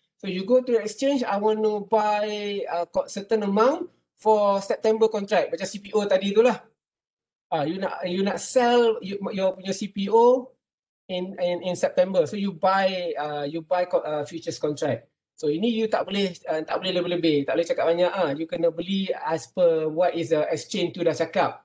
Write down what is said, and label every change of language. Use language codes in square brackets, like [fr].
[en] So you go to the exchange, I want to buy certain amount for September contract macam CPO tadi tu lah. You nak sell your punya CPO in September. So you buy futures contract. [ms] So ini you tak boleh lebih-lebih, tak boleh cakap banyak. [en] You [ms] kena beli [en] as per what is the exchange tu dah cakap.